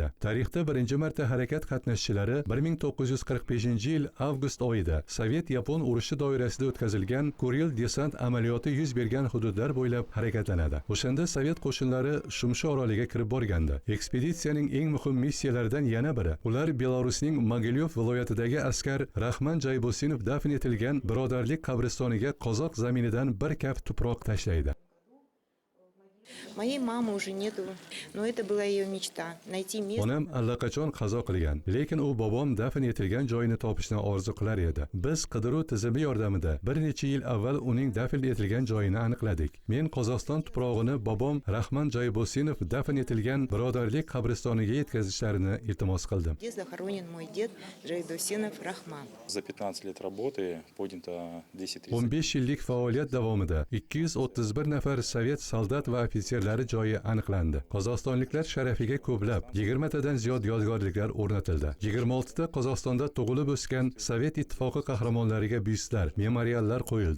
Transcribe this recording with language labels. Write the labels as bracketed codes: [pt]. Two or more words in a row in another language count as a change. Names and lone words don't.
[uz] Tarixda birinchi marta harakat qatnashchilari 1945-yil avgust oyida Sovet-Yapon urushi doirasida o'tkazilgan Kuril desant amaliyoti yuz bergan hududlar bo'ylab harakatlanadi. O'shanda Sovet qo'shinlari Shumsho oroliga kirib borgandi. Ekspeditsiyaning eng muhim missiyalaridan yana biri ular Belarusning Mogilyov viloyatidagi askar Rahman Jaybosinov dafn etilgan birodarlik qabristoniga qozoq zaminidan bir kaft tuproq tashlaydi. [ru] Моей мамы уже нету, но это была ее мечта найти место. [uz] Onam allaqachon qazo qilgan, lekin u bobom dafn etilgan joyini topishni orzu qilar edi. Biz qidiruv tizimi yordamida bir necha yil avval uning dafn etilgan joyini aniqladik. Men Qozog'iston tuprog'ini bobom Rahman Jaybosinov dafn etilgan birodarlik qabristoniga yetkazishlarini iltimos qildim. [ru] Где захоронен мой дед Жайдосинов Рахман. За 15 лет работы поднято 10 [uz] 15 yillik faoliyat davomida 231 nafar Sovet soldat va ofitserlari joyi aniqlandi. Qozog'istonliklar sharafiga ko'plab 20 tadan ziyod yodgorliklar o'rnatildi. 26 ta Qozog'istonda tug'ilib o'sgan Sovet ittifoqi qahramonlariga byustlar, memoriallar qo'yildi.